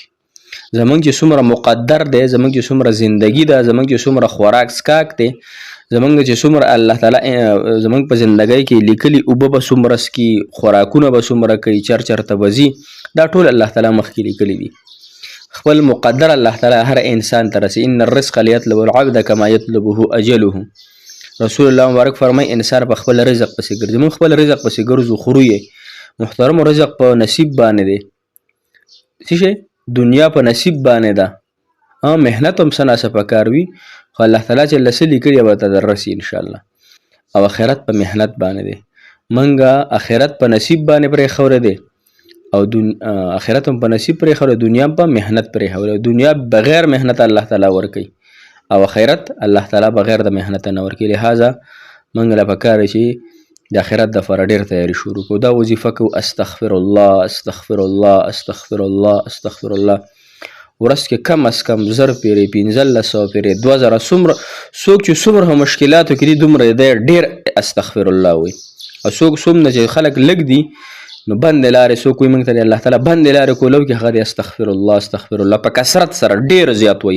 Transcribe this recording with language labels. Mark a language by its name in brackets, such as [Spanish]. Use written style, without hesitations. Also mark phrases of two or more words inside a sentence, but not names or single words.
[Pashto] زموږ چې څومره مقدر دی، زموږ چې څومره زندګي ده، زموږ چې څومره خوراک څښاک دی، زموږ چې څومره الله تعالی زموږ په زندګۍ کې لیکلي اوبه به څومره څکي، خوراکونه به څومره کوي، چرته به ځي، دا ټول الله تعالی مخکې لیکلي دي. خپل مقدر الله تعالی هر انسان ته رسي. [Arabic] ان الرزق لیطلب العبد کما یطلبه اجله. [Pashto] رسول الله مبارک فرمای انسان په خپل رزق پسې ګرځي. موږ خپل رزق پسې ګرځو، خورو یې. محترم رزق په نصیب باندې دی. څه شی؟ دنیا په نصیب باندې ده. محنت هم څه ناڅه پکار وي، خو الله تعالی چې له څه لیکلي به ته دررسي انشاءالله. او آخرت په محنت باندې دی. موږ آخرت په نصیب باندې پرېښولی دی او آخرت هم په نصیب پرېښولی، دنیا هم په محنت پرېښولی. دنیا بغیر محنت الله تعالی ورکوي او آخرت الله تعالی بغیر د محنت نه ورکوي. لهذا موږ له پکار چې د آخرت دپاره ډېر تیاري شروع کړو. دا وظیفه کوو [Arabic] استغفر الله استغفر الله استغفر الله استغفر الله. [Pashto] ورځ کې کم از کم 1000 پیرې، 1500 پیرې، 2000، څوک چې څومره مشکلاتو کې دي دومره دی ډېر [Arabic] استغفر الله [Pashto] وایي. او څوک څومره چې خلک لږ دي نو بندې لارې څوک وایي موږ ته د الله تعالی بندې لارې کولو کې هغه دی [Arabic] استغفر الله استغفر الله [Pashto] په کثرت سره ډېر زیات وایي.